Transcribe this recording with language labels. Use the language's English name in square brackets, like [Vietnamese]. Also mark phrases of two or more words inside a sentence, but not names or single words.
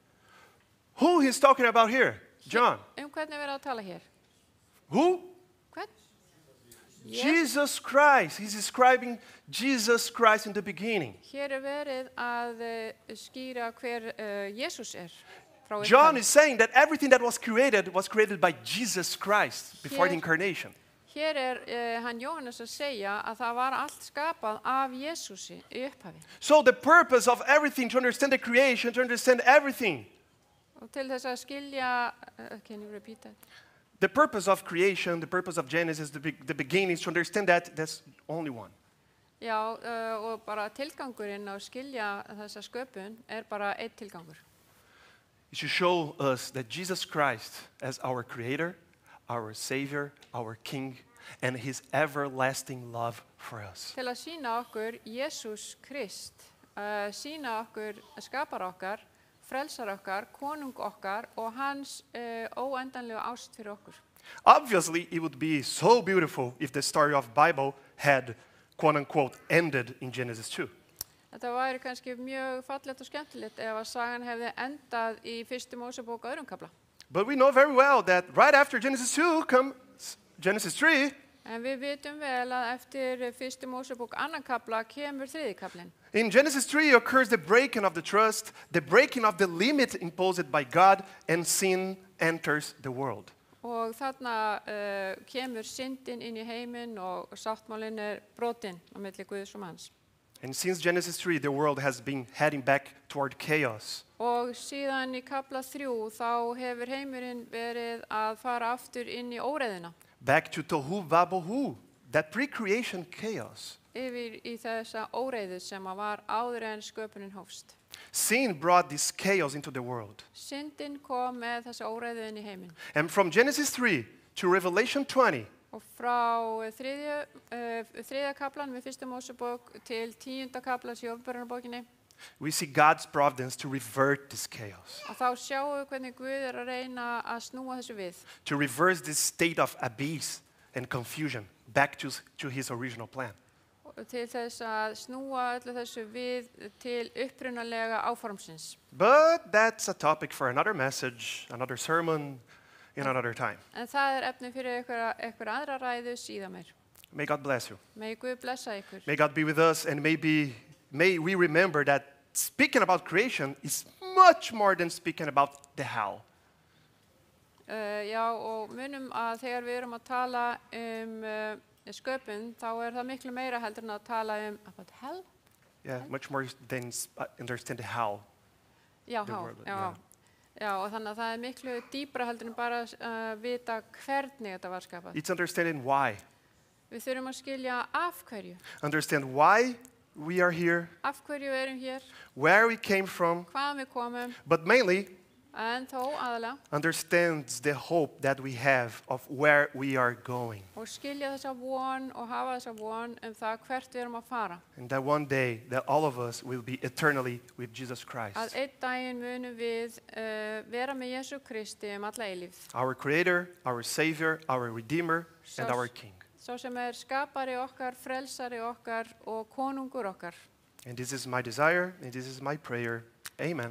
[English] Who he's talking about here? John. [Icelandic] Hvernig er verið að tala hér? [English] Who? [Icelandic] Hvern? [English] Jesus Christ. He's describing Jesus Christ in the beginning. [Icelandic] Hér er verið að skýra hver Jesus er. Frá [English] John [Icelandic] upphafi. [English] is saying that everything that was created by Jesus Christ before the Here- incarnation. [Icelandic] Hér er hann Jóhannes að segja að það var allt skapað af Jesúsi í upphafi. [English] So the purpose of everything, to understand the creation, to understand everything, [Icelandic] Og til þess að skilja, [English] can you repeat that? the purpose of creation, the purpose of Genesis, the beginning, is to understand that there's only one. [Icelandic] Já, og bara tilgangurinn að skilja þessa sköpun er bara einn tilgangur. [English] It should show us that Jesus Christ, as our Creator, our Savior, our King, and His everlasting love for us. [Icelandic] Til að sína okkur Jésús Krist, sína okkur skapar okkar, frelsar okkar, konung okkar og hans óendanlega ást fyrir okkur. [English] Obviously, it would be so beautiful if the story of Bible had, quote-unquote, ended in Genesis 2. [Icelandic] Þetta væri kannski mjög fallegt og skemmtilegt ef að sagan hefði endað í fyrstu Mósebók öðrum kafla. [English] But we know very well that right after Genesis 2 comes Genesis 3. [Icelandic] En við vitum vel að eftir fyrstu Mósebók annan kafla kemur þriðji kaflinn. [English] In Genesis 3 occurs the breaking of the trust, the breaking of the limit imposed by God, and sin enters the world. [Icelandic] Og þarna kemur syndin inn í heiminn og sáttmálinn brotinn á milli Guðs og manns. [English] And since Genesis 3, the world has been heading back toward chaos. [Icelandic] Og síðan í kafla 3 þá hefur heimurinn verið að fara aftur inn í óreiðuna. [English] Back to [Hebrew] Tohu Vabohu, [English] that pre-creation chaos. [Icelandic] Yfir í þessa óreiðu sem að var áður en sköpunin hófst. [English] Sin brought this chaos into the world. [Icelandic] Syndin kom með þessa óreiðu inn í heiminn. [English] And from Genesis 3 to Revelation 20, [Icelandic] Og frá þriðja kaplan við fyrstu Mósebók til 10. kaplans í Åpenbararbókinni, [English] we see God's providence to revert this chaos, [Icelandic] og þá sjáum við hvernig Guð að reyna að snúa þessu við. [English] to reverse this state of abyss and confusion back to his original plan. [Icelandic] Og til þess að snúa öllu þessu við til upprunalega áformsins. [English] But that's a topic for another message, another sermon, in another time. [Icelandic] En það efni fyrir einhver aðra ræðu síðan meir. [English] May God bless you. [Icelandic] Megi Guð blessa ykkur. [English] May God be with us, and may we remember that speaking about creation is much more than speaking about the how. [Icelandic] Já, og munum að þegar við erum að tala sköpun, þá það miklu meira heldur en að tala [English] about hell. Yeah, much more than understand the how. [Icelandic] Já, [English] The world, [Icelandic] já. Já, og þannig að það miklu dýpra heldur en bara vita hvernig þetta var skapað. [English] It's understanding why. [Icelandic] Við þurfum að skilja af hverju. [English] Understand why we are here, [Icelandic] Af hverju við erum hér, [English] where we came from, [Icelandic] hvaðan við komum, [English] but mainly [Icelandic] en þó aðalega, [English] understands the hope that we have of where we are going. [Icelandic] og skilja þessa von og hafa þessa von það hvert við erum að fara. [English] And that one day that all of us will be eternally with Jesus Christ, [Icelandic] Að einn daginn munum við vera með Jesú Kristi alla eilífð. [English] our Creator, our Savior, our Redeemer, and [Icelandic] Sá- [English] our King. [Icelandic] Sá sem skapari okkar, frelsari okkar og konungur okkar. [English] And this is my desire, and this is my prayer. Amen.